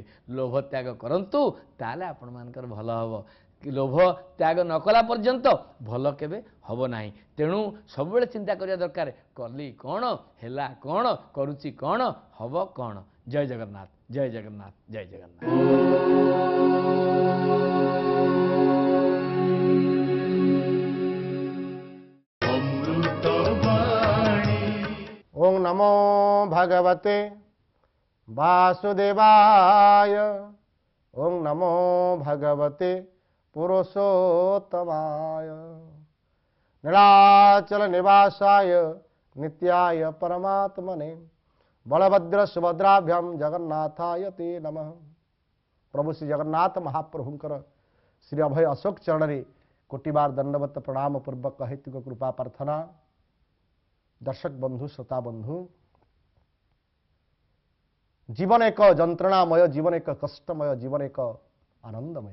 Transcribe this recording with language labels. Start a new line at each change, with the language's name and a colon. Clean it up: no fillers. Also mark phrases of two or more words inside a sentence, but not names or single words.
Odia: ଲୋଭ ତ୍ୟାଗ କରନ୍ତୁ, ତାହେଲେ ଆପଣମାନଙ୍କର ଭଲ ହେବ। ଲୋଭ ତ୍ୟାଗ ନ କଲା ପର୍ଯ୍ୟନ୍ତ ଭଲ କେବେ ହେବ ନାହିଁ। ତେଣୁ ସବୁବେଳେ ଚିନ୍ତା କରିବା ଦରକାର, କଲି କ'ଣ, ହେଲା କ'ଣ, କରୁଛି କ'ଣ, ହେବ କ'ଣ। ଜୟ ଜଗନ୍ନାଥ, ଜୟ ଜଗନ୍ନାଥ, ଜୟ ଜଗନ୍ନାଥ।
Sanskrit: ओं नमो भगवते वासुदेवाय। ओं नमो भगवते पुरुषोत्तमाय। नीलाचल निवासाय नित्याय परमात्मने बलभद्र सुभद्राभ्याम जगन्नाथाय ते नमः।
Odia: ପ୍ରଭୁ ଶ୍ରୀ ଜଗନ୍ନାଥ ମହାପ୍ରଭୁଙ୍କର ଶ୍ରୀ ଅଭୟ ଅଶୋକ ଚରଣ କୋଟି ବାର ଦଣ୍ଡବତ ପ୍ରଣାମ ପୂର୍ବକ ହେତୁକ କୃପା ପ୍ରାର୍ଥନା। ଦର୍ଶକ ବନ୍ଧୁ, ଶ୍ରୋତା ବନ୍ଧୁ, ଜୀବନ ଏକ ଜନ୍ତ୍ରଣାମୟ, ଜୀବନ ଏକ କଷ୍ଟମୟ, ଜୀବନ ଏକ ଆନନ୍ଦମୟ।